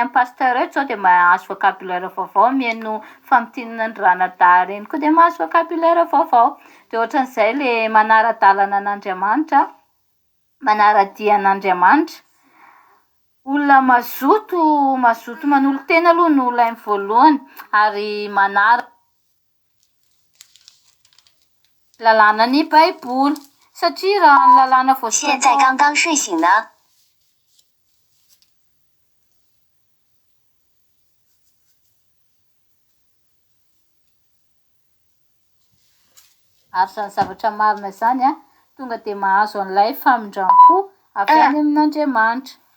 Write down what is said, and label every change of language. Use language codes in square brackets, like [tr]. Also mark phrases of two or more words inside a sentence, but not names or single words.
[mg] amin'ny pasteur eo sao dia mahazo vocabulaire vaovao mihaino famitinana ny ranadà ireny koa dia mahazo vocabulaire vaovao dia ohatran'izay le manara-dalana an'Andriamanitra manara-dia an'Andriamanitra olona mazoto manolo tena aloha no olainy voalohany ary manara lalànany baiboly satria raha ny lalàna voalohany [zh] 现在刚刚睡醒呢。 [mg] ary izany zavatra marina izany tonga dia mahazo an'ilay famindram-po avy any amin'Andriamanitra.